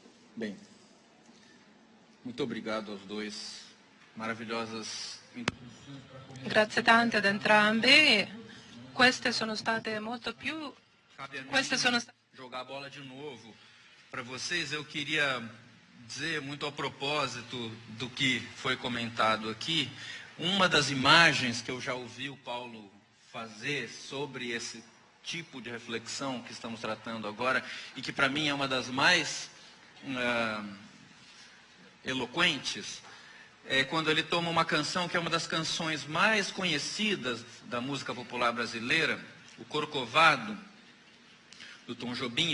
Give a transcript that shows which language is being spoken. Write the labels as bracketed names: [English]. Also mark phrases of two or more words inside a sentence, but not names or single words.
[Portuguese] Bem, muito obrigado aos dois. Maravilhosas introduções. [Italian] Grazie tante ad entrambi. Queste sono state molto più... Queste sono state... [Portuguese] Jogar a bola de novo para vocês. Eu queria dizer, muito a propósito do que foi comentado aqui, uma das imagens que eu já ouvi o Paulo fazer sobre esse tipo de reflexão que estamos tratando agora, e que para mim é uma das mais eloquentes, é quando ele toma uma canção que é uma das canções mais conhecidas da música popular brasileira, o Corcovado, do Tom Jobim.